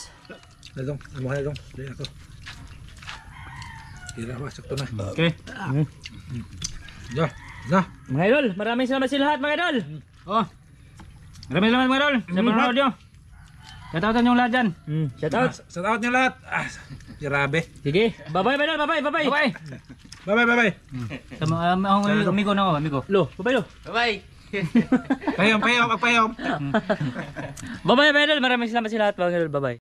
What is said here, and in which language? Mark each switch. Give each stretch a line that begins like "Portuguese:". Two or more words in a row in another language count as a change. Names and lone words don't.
Cebuano: Dadong, amo na dong. Dili ako. Tira ba, sakto na.
Filipino: Okay. Ja, na. Mga idol, maraming salamat sa lahat mga idol. Oh. Maraming salamat mga idol. Sa panonood nyo. Shoutoutan yung lahat dyan.
English: Shout out.
Filipino: Shout out nyo lahat. Grabe. Sige. Bye-bye mga idol.
English: Bye-bye. Bye-bye. Bye bye.
Filipino: Sa mga amigo na ako. Amigo. Lo. Bye-bye lo.
English: Bye-bye. Payom.
Filipino: Bye-bye mga idol. Maraming salamat sa lahat mga idol.
English: Bye-bye.